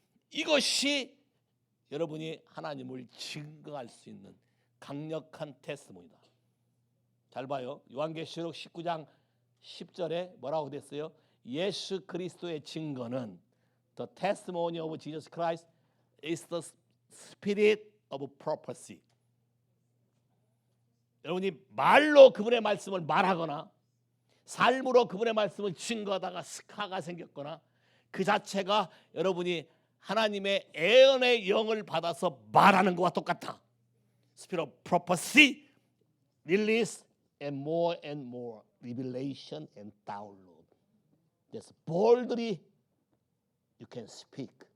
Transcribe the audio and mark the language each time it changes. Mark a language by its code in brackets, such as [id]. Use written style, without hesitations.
[ko] 이것이 여러분이 하나님을 증거할 수 있는 강력한 테스트모니다. 잘 봐요. 요한계시록 19장 10절에 뭐라고 됐어요? 예수 그리스도의 증거는 [en] the testimony of Jesus Christ is the spirit of prophecy. [ko] 여러분이 말로 그분의 말씀을 말하거나 삶으로 그분의 말씀을 증거하다가 스카가 생겼거나 그 자체가 여러분이 하나님의 예언의 영을 받아서 말하는 것과 똑같아. [en] Spirit of prophecy, release and more revelation and download. That's boldly you can speak.